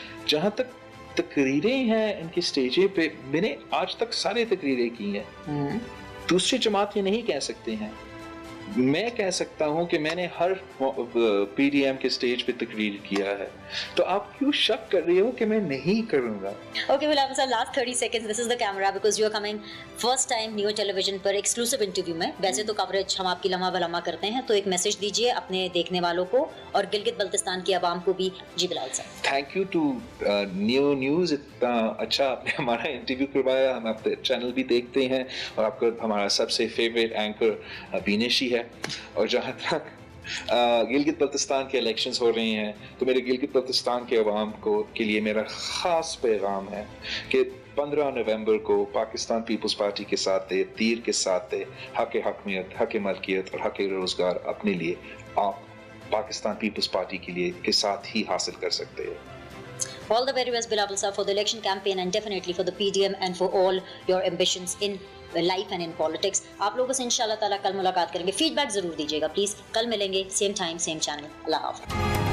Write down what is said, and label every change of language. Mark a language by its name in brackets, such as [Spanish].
[Urdu] جہاں تک تقریریں ہیں ان کی سٹیجیں پہ, میں نے آج تک سارے تقریریں کی ہیں. دوسری جماعت یہ نہیں کہہ سکتے ہیں. میں کہہ سکتا ہوں کہ میں نے ہر PDM کے سٹیج پہ تقریر کیا ہے, تو آپ کیوں شک کر رہی ہو کہ میں نہیں کروں گا؟ [English] Okay, well, sir, last 30 seconds, this is the camera because you are coming first time Neo Television پر exclusive interview میں. [Urdu] ویسے تو coverage ہم آپ کی لمحہ بلمحہ کرتے ہیں, تو ایک میسج دیجئے اپنے دیکھنے والوں کو اور گلگت بلتستان کی عوام کو بھی. جی بلال صاحب. Thank you to new news, اتنا اچھا آپ نے ہمارا انٹرویو کروایا. ہم آپ کے چینل بھی دیکھتے ہیں اور آپ کا ہمارا سب سے فیوریٹ اینکر بینشی ہے. اور جہاں تک گلگت بلتستان کے الیکشنز ہو رہے ہیں, تو میرے گلگت بلتستان کے عوام کو کے لیے میرا خاص پیغام ہے کہ 15 نومبر کو پاکستان پیپلز پارٹی کے ساتھ دے, تیر کے ساتھ دے, حق حکمیت, حق ملکیت اور حق روزگار اپنے لیے آپ پاکستان پیپلز پارٹی کے لیے کے ساتھ ہی حاصل کر سکتے ہیں. [English] All the very best, Bilal sir, for the election campaign and definitely for the PDM and for all your ambitions in life and in politics. [Urdu] آپ لوگوں سے انشاءاللہ تعالیٰ کل ملاقات کریں گے. فیڈ بیک ضرور دیجیے گا پلیز. کل ملیں گے, سیم ٹائم سیم چینل. اللہ حافظ.